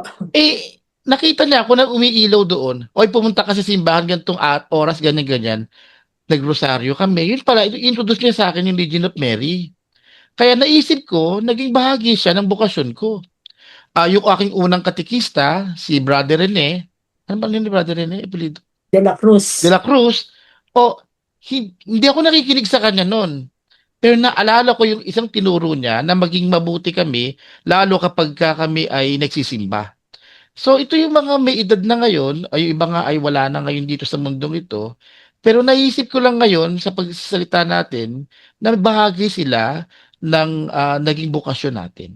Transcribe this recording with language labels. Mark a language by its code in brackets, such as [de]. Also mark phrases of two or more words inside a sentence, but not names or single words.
[tl] Nakita niya ako na umiilaw doon. Oy, pumunta ka sa simbahan ganitong oras, ganyan-ganyan. Nagrosaryo kami. Yun pala, introduce niya sa akin yung Legion of Mary. Kaya naisip ko, naging bahagi siya ng bokasyon ko. Yung aking unang katikista, si Brother Rene, ano ba ni Brother Rene? Apelido? De la De Cruz. la Cruz. O, hindi ako nakikinig sa kanya noon. Pero naalala ko yung isang tinuro niya na maging mabuti kami, lalo kapag kami ay nagsisimba. So ito yung mga may edad na ngayon, ay yung iba nga ay wala na ngayon dito sa mundong ito. Pero naisip ko lang ngayon sa pagsasalita natin na bahagi sila ng naging bokasyon natin.